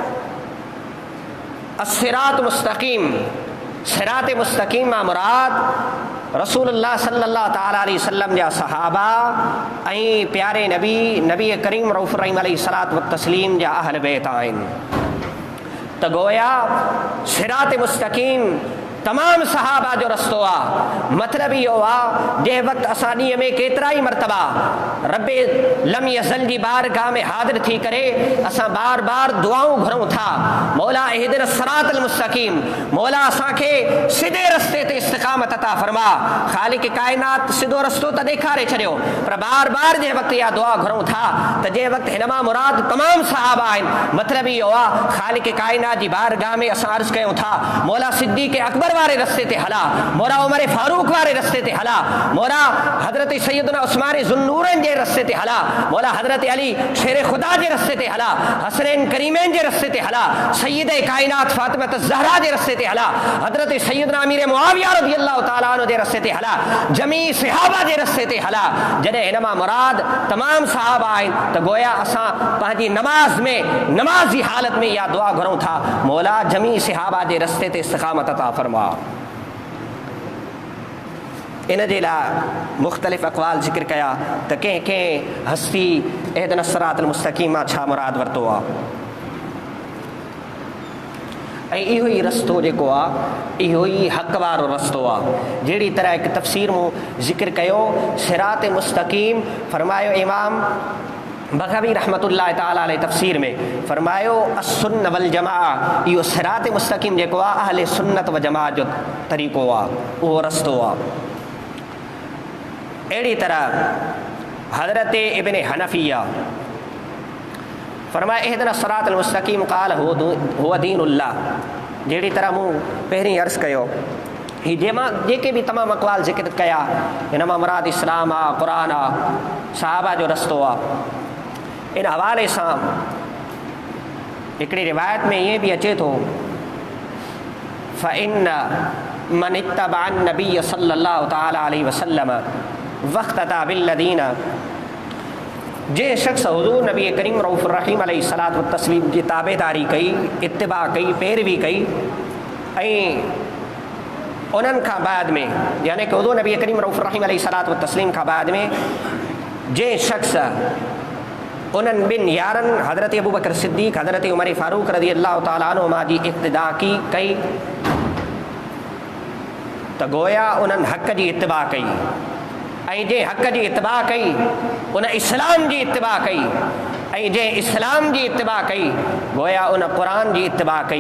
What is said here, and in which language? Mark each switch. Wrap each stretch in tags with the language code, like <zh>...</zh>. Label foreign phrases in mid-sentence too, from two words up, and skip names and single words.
<ar>الصراط مستقیم صراط مستقیم</ar> <sd>مراد</sd> <ar>رسول اللہ صلی اللہ تعالی علیہ وسلم</ar> <sd>جا صحابہ این پیارے نبی کریم</sd> <ar>رؤوف الرحیم علیہ الصلاۃ والتسلیم</ar> <sd>جا اہل بیت آئین تو گویا صراط مستقیم तमाम सहाबा जो रस्तो आहे। मतिलबु इहो आहे जंहिं वक़्तु असां ॾींहं में केतिरा ई मरतबा</sd> <ar>رب لم يزل</ar> <sd>जी बारगाह में हाज़िर थी करे असां बार बार दुआऊं घुरूं था, मौला</sd> <ar>اهدنا الصراط المستقیم,</ar> <sd>मौला असांखे सिधे रस्ते ते इस्तिक़ामत अता फरमा। ख़ालिक़ काइनात सिधो रस्तो त ॾेखारे छॾियो, पर बार बार जंहिं वक़्तु इहा दुआ घुरूं था त जंहिं वक़्तु हिन मां मुराद तमामु सहाबा आहिनि, मतिलबु इहो आहे ख़ालिक़ काइनात जी बारगाह में असां अर्ज़ु कयूं था मौला सिद्दीक़ अकबर वारे रस्ते ते हला, मौला उमर फारूक वारे रस्ते ते हला, मौला हज़रत सैयदना उस्मान ज़ुन्नूरैन जे रस्ते ते हला, मौला हज़रत अली शेर खुदा जे रस्ते ते हला, हसनैन करीमैन जे रस्ते ते हला, सैयद काइनात फातिमा ज़हरा जे रस्ते ते हला, हज़रत सैयदना अमीर मुआविया</sd> <ar>رضي الله تعالى عنه</ar> <sd>जे रस्ते ते हला, जमी सहाबा जे रस्ते ते हला। जॾहिं हिन मां मुराद तमामु सहाबा आहिनि त गोया असां पंहिंजी नमाज़ में नमाज़ जी हालत में इहा दुआ घुरूं था मौला जमी सहाबा जे रस्ते ते इस्तिक़ामत अता फरमा। इन जे लाइ मुख़्तलिफ़ अक़वाल ज़िक्र कया त कंहिं कंहिं हस्ती</sd> <ar>اهدنا الصراط المستقیم</ar> <sd>मां छा मुराद वरितो आहे। ऐं इहो ई रस्तो जेको आहे इहो ई हक़ वारो रस्तो आहे। जहिड़ी तरह हिकु तफ़सीर मूं ज़िक्र कयो</sd> <ar>صراط مستقيم,</ar> <sd>फरमायो इमाम बग़वी</sd> <ar>رحمة الله تعالى عليه</ar> <sd>तफ़सीर में फरमायो</sd> <ar>السنة والجماعة,</ar> <sd>इहो</sd> <ar>صراط مستقيم</ar> <sd>जेको आहे अहले सुन्नत व जमाअत जो तरीक़ो आहे, उहो रस्तो आहे। अहिड़ी तरह हज़रत इब्न हनफिया फरमाया</sd> <ar>اهدنا الصراط المستقیم قال هو دين الله.</ar> <sd>जहिड़ी तरह मूं पहिरीं अर्ज़ु कयो ही जेके बि तमामु अक़वाल ज़िक्र कया हिन मां मुराद इस्लाम आहे, क़ुरान आहे, सहाबा जो रस्तो आहे। इन हवाले सां हिकिड़ी रिवायत में ईअं बि अचे थो</sd> <ar>فإن من اتبع نبي صلى الله تعالى عليه وسلم واقتدى باللذين,</ar> <sd>जंहिं शख़्स हुज़ूर नबी करीम</sd> <ar>رؤوف الرحيم عليه الصلاة والتسليم</ar> <sd>जी ताबेदारी कई, इत्तिबा कई, पैरवी कई, ऐं उन्हनि खां बाद में यानी कि हुज़ूर नबी करीम</sd> <ar>رؤوف الرحيم عليه الصلاة والتسليم</ar> <sd>खां बाद में जंहिं शख़्स उन्हनि ॿिनि यारनि हज़रत अबू बकर सिद्दीक़ हज़रत उमर फारूक</sd> <ar>رضي الله تعالى عنهما</ar> <sd>जी इक़्तिदा कई त गोया उन्हनि हक़ जी इत्तिबा कई, ऐं जंहिं हक़ जी इत्तिबा कई उन इस्लाम जी इत्तिबा कई, ऐं जंहिं इस्लाम जी इत्तिबा कई गोया उन क़ुरान जी इत्तिबा कई।</sd>